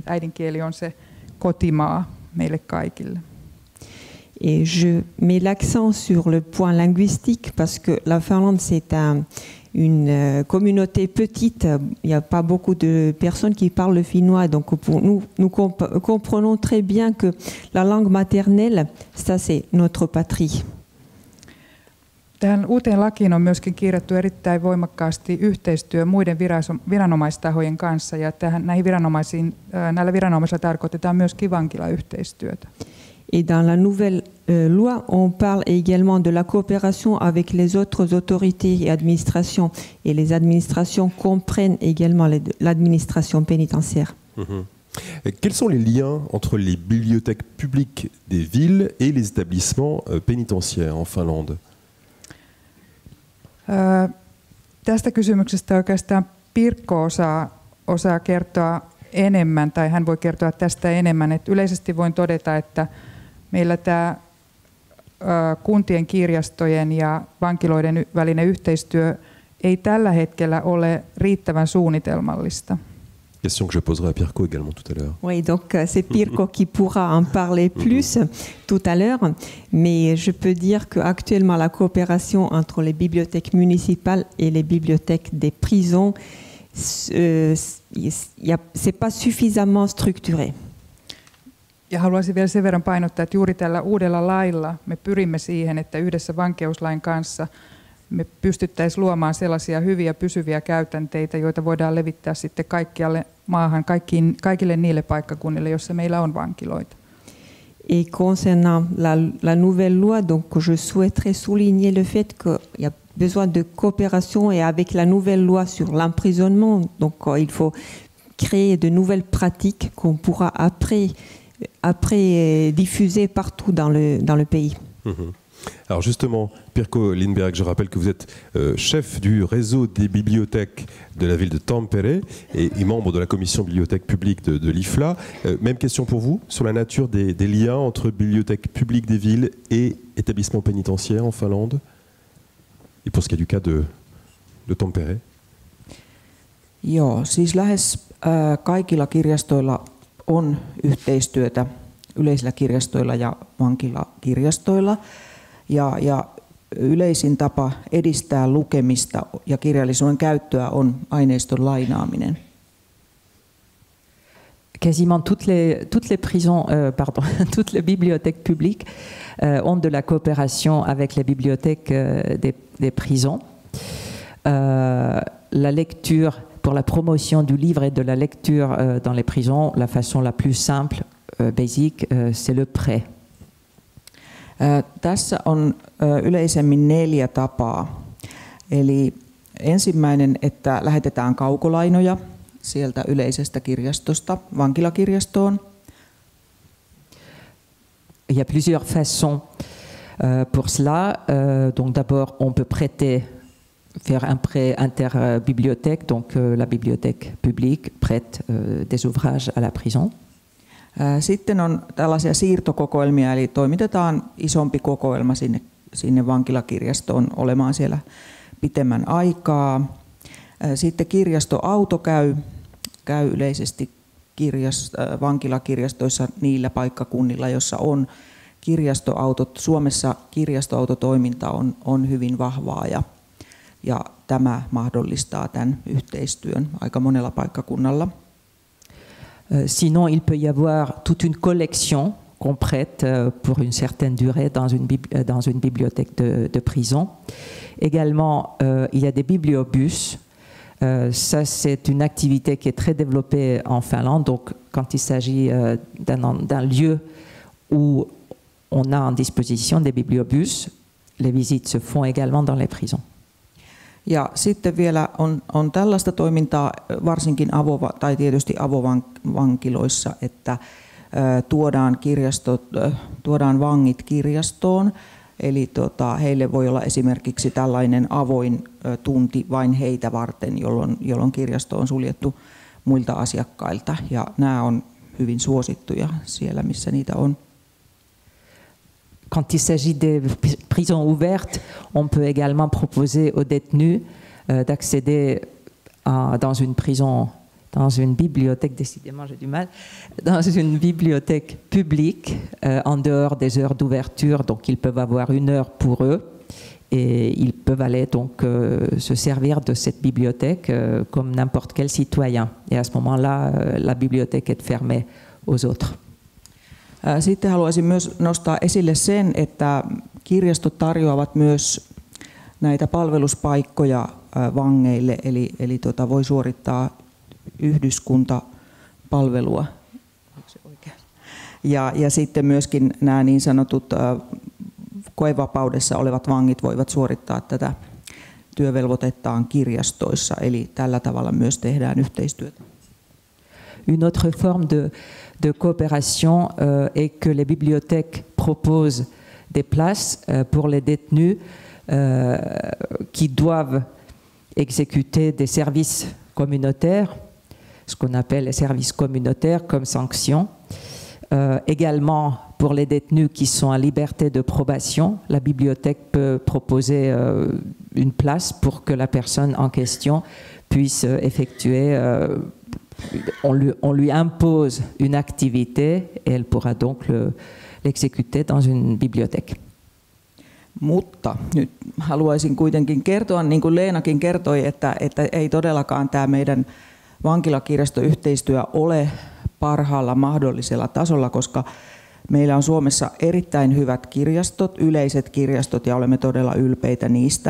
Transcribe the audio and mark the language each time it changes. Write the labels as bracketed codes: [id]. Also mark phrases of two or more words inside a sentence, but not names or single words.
[fi] Että äidinkieli on se kotimaa meille kaikille. [fr] Et je mets l'accent sur le point linguistique parce que la Finlande, c'est une communauté petite. Il n'y a pas beaucoup de personnes qui parlent le finnois. Donc pour nous comprenons très bien que la langue maternelle, ça c'est notre patrie. [fi] Tähän uuteen lakiin on myöskin kirjattu erittäin voimakkaasti yhteistyö muiden viranomaistahojen kanssa. Ja näillä viranomaisilla tarkoitetaan myöskin vankilayhteistyötä. [fr] Et dans la nouvelle loi, on parle également de la coopération avec les autres autorités et administrations. Et les administrations comprennent également l'administration pénitentiaire. Quels sont les liens entre les bibliothèques publiques des villes et les établissements pénitentiaires en Finlande? [fi] Tästä kysymyksestä oikeastaan Pirkko osaa kertoa enemmän, tai hän voi kertoa tästä enemmän. Et yleisesti voin todeta, että meillä tämä kuntien kirjastojen ja vankiloiden välinen yhteistyö ei tällä hetkellä ole riittävän suunnitelmallista. [fr] Question que je poserai à Pirkko également tout à l'heure. Oui, donc c'est Pirkko qui pourra en parler plus tout à l'heure, mais je peux dire qu'actuellement la coopération entre les bibliothèques municipales et les bibliothèques des prisons, c'est pas suffisamment structuré. [fi] Ja haluaisin vielä sen verran painottaa, että juuri tällä uudella lailla me pyrimme siihen, että yhdessä vankeuslain kanssa me pystyttäisiin luomaan sellaisia hyviä pysyviä käytänteitä, joita voidaan levittää sitten kaikkialle maahan, kaikille niille paikkakunnille, joissa meillä on vankiloita. [fr] Et concernant la nouvelle loi, donc je souhaiterais souligner le fait qu'il y a besoin de coopération et avec la nouvelle loi sur l'emprisonnement, donc il faut créer de nouvelles pratiques qu'on pourra après diffuser partout dans le pays. Alors justement, Pirkko Lindberg, je rappelle que vous êtes chef du réseau des bibliothèques de la ville de Tampere et membre de la commission bibliothèque publique de l'IFLA. Même question pour vous sur la nature des liens entre bibliothèques publiques des villes et établissements pénitentiaires en Finlande. Et pour ce qui est du cas de Tampere. [fi] Joo, siis lähes kaikilla kirjastoilla on yhteistyötä yleisillä kirjastoilla ja vankilakirjastoilla. Ja yleisin tapa edistää lukemista ja kirjallisuuden käyttöä on aineiston lainaaminen. [fr] Quasiment toutes les prisons, toutes les bibliothèques publiques ont de la coopération avec les bibliothèques des prisons. La lecture, pour la promotion du livre et de la lecture dans les prisons, la façon la plus simple, basique, c'est le prêt. [fi] Tässä on yleisemmin 4 tapaa. Eli ensimmäinen, että lähetetään kaukolainoja sieltä yleisestä kirjastosta vankilakirjastoon. [fr] Il y a plusieurs façons pour cela. Donc d'abord, on peut faire un prêt interbibliothèque, donc la bibliothèque publique prête des ouvrages à la prison. [fi] Sitten on tällaisia siirtokokoelmia, eli toimitetaan isompi kokoelma sinne vankilakirjastoon olemaan siellä pitemmän aikaa. Sitten kirjastoauto käy yleisesti vankilakirjastoissa niillä paikkakunnilla, jossa on kirjastoautot. Suomessa kirjastoautotoiminta on hyvin vahvaa ja tämä mahdollistaa tämän yhteistyön aika monella paikkakunnalla. [fr] Sinon, il peut y avoir toute une collection qu'on prête pour une certaine durée dans une bibliothèque de prison. Également, il y a des bibliobus. Ça, c'est une activité qui est très développée en Finlande. Donc, quand il s'agit d'un lieu où on a en disposition des bibliobus, les visites se font également dans les prisons. [fi] Ja sitten vielä on tällaista toimintaa varsinkin tai tietysti avovankiloissa, että tuodaan vangit kirjastoon. Eli heille voi olla esimerkiksi tällainen avoin tunti vain heitä varten, jolloin kirjasto on suljettu muilta asiakkailta. Ja nämä on hyvin suosittuja siellä, missä niitä on. [fr] Quand il s'agit des prisons ouvertes, on peut également proposer aux détenus d'accéder dans une prison, dans une bibliothèque, décidément j'ai du mal, dans une bibliothèque publique en dehors des heures d'ouverture, donc ils peuvent avoir 1 heure pour eux et ils peuvent aller donc se servir de cette bibliothèque comme n'importe quel citoyen. Et à ce moment-là, la bibliothèque est fermée aux autres. [fi] Sitten haluaisin myös nostaa esille sen, että kirjastot tarjoavat myös näitä palveluspaikkoja vangeille, eli voi suorittaa yhdyskuntapalvelua. Ja sitten myöskin nämä niin sanotut koevapaudessa olevat vangit voivat suorittaa tätä työvelvoitettaan kirjastoissa, eli tällä tavalla myös tehdään yhteistyötä. [fr] Une autre forme de coopération est que les bibliothèques proposent des places pour les détenus qui doivent exécuter des services communautaires, ce qu'on appelle les services communautaires comme sanction. Également pour les détenus qui sont en liberté de probation, la bibliothèque peut proposer une place pour que la personne en question puisse effectuer on lui impose une activité et elle pourra donc l'exécuter dans une bibliothèque. [fi] Mutta nyt haluaisin kuitenkin kertoa, niin kuin Leenakin kertoi, että ei todellakaan tämä meidän vankilakirjastoyhteistyö ole parhaalla mahdollisella tasolla, koska meillä on Suomessa erittäin hyvät kirjastot, yleiset kirjastot, ja olemme todella ylpeitä niistä.